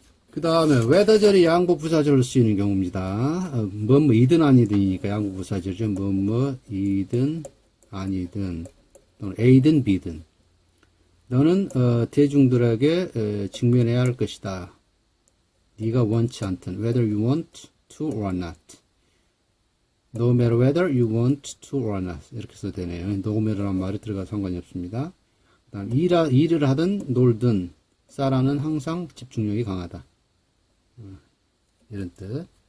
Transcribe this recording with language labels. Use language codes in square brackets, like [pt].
[ko] 그 다음에 whether절이 양보부사절로 쓰이는 경우입니다. 뭐뭐이든 아니든이니까 양보부사절이죠. 뭐뭐이든 아니든 또는 A든 B든 너는 대중들에게 직면해야 할 것이다. 네가 원치 않든 [en] whether you want to or not. No matter whether you want to or not. [ko] 이렇게 써도 되네요. no matter란 말이 들어가 상관이 없습니다. 그 다음 일을 하든 놀든 사라는 항상 집중력이 강하다. 이런 뜻.